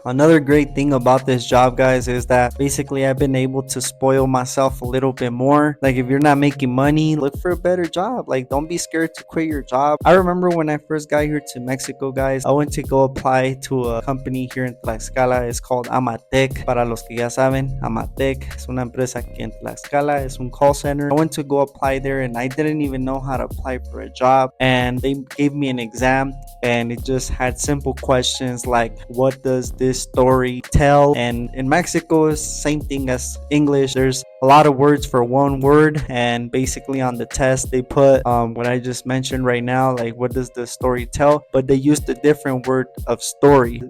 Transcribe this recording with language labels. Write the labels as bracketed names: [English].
[English] Another great thing about this job, guys, is that basically I've been able to spoil myself a little bit more. Like, if you're not making money, look for a better job. Like, don't be scared to quit your job. I remember when I first got here to Mexico, guys, I went to go apply to a company here in Tlaxcala. It's called Amatec. [Spanish] Para los que ya saben, Amatec es una empresa aquí en Tlaxcala. Es un call center. [English] I went to go apply there and I didn't even know how to apply for a job. And they gave me an exam and it just had simple questions like, what does this story tell? And in Mexico, it's same thing as English. There's a lot of words for one word, and basically on the test they put what I just mentioned right now, like what does the story tell, but they used a different word of story.